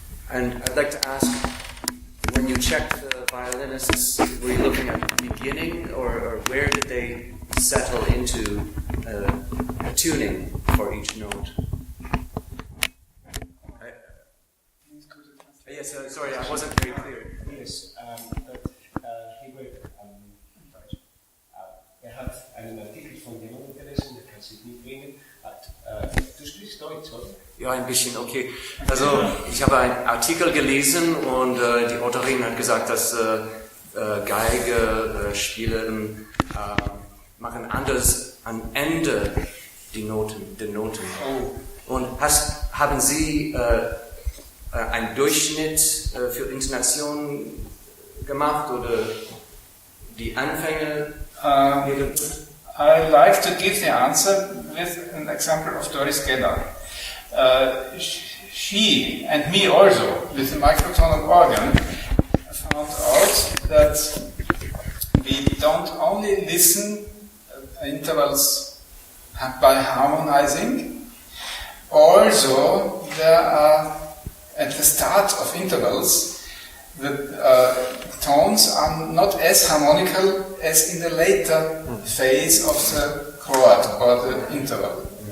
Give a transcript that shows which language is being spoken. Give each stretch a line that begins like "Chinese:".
English: And I'd like to ask, when you checked the violinists, were you looking at the beginning or where did they settle into a tuning for each note? Yes, sorry, I wasn't very clear. Yes, he wrote,
German: er hat einen Artikel von jemandem gelesen, der kann sich nicht bringen. Du sprichst Deutsch, oder? Ja, ein bisschen, okay. Also, ich habe einen Artikel gelesen und die Autorin hat gesagt, dass Geige spielen machen anders am Ende den Noten. Oh. Und haben Sie einen Durchschnitt für Intonation gemacht oder die Anfänge?
English: I like to give the answer with an example of Doris Geller. She and me also, with the microtonal organ, found out that we don't only listen intervals by harmonizing, also there are at the start of intervals the tones are not as harmonical as in the later phase of the chord or the interval.